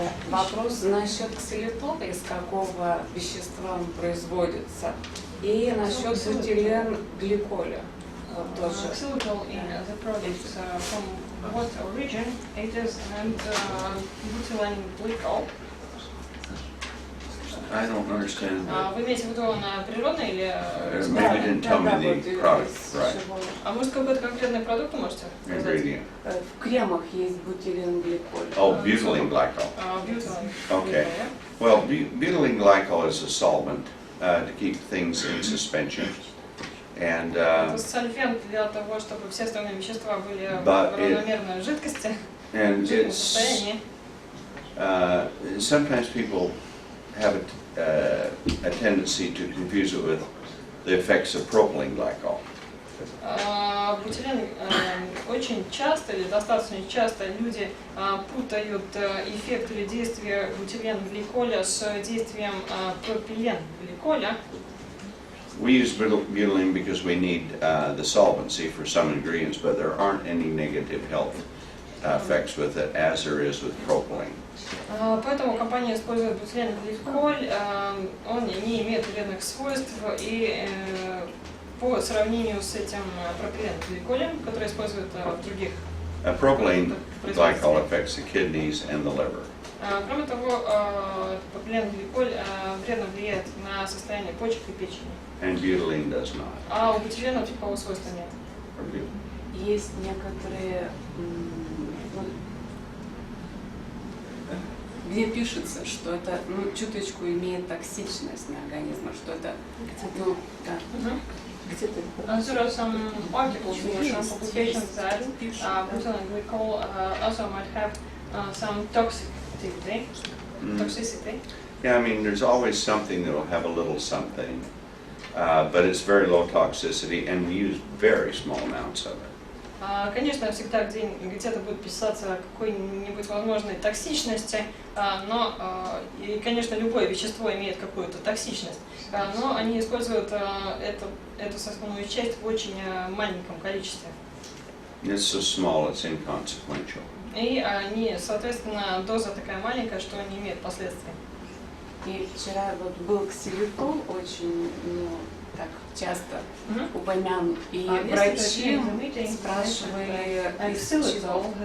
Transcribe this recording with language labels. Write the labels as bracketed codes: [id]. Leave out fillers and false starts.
[ru] Вопрос насчет ксилитола, из какого вещества он производится, и насчет бутиленгликоля. Тоже. [en] Xylitol in the products from what origin it is and butylenglycol. I don't understand. [ru] Вы имеете в виду на природный или? [en] Maybe you didn't tell me the product, right? [ru] А может какой-то конкретный продукт можете сказать? [en] Ingredient. [ru] В кремах есть бутиленгликоль. [en] Oh, butylenglycol. Okay. Well, butylenglycol is a solvent to keep things in suspension. And [ru] Это сольвент для того, чтобы все остальные вещества были в равномерной жидкости. [en] And it's sometimes people have a tendency to confuse it with the effects of propylene glycol. [ru] Бутилен очень часто или достаточно часто люди путают эффект или действие бутиленгликоля с действием пропиленгликоля. [en] We use butylene because we need the solvency for some ingredients, but there aren't any negative health effects with it, as there is with propylene. [ru] Поэтому компания использует бутиленгликоль, он не имеет вредных свойств, и по сравнению с этим пропиленгликолем, который используют в других [en] Propylene glycol affects the kidneys and the liver. [ru] Кроме того, пропиленгликоль вредно влияет на состояние почек и печени. [en] And butylene does not. [ru] А у бутилена такого свойства нет. Есть некоторые, где пишется, что это чуточку имеет токсичность на организм, что это, да. [en] There are some articles or some publications that butylenglycol also might have some toxicity. Yeah, I mean, there's always something that will have a little something, but it's very low toxicity, and we use very small amounts of it. [ru] Конечно, всегда где-то будет писаться какой-нибудь возможной токсичности, но, и, конечно, любое вещество имеет какую-то токсичность, но они используют эту составную часть в очень маленьком количестве. [en] It's so small, it's inconsequential. [ru] И они, соответственно, доза такая маленькая, что не имеет последствий. И вчера вот был ксилитол очень, так часто упомянут, и врачи спрашивали из чего.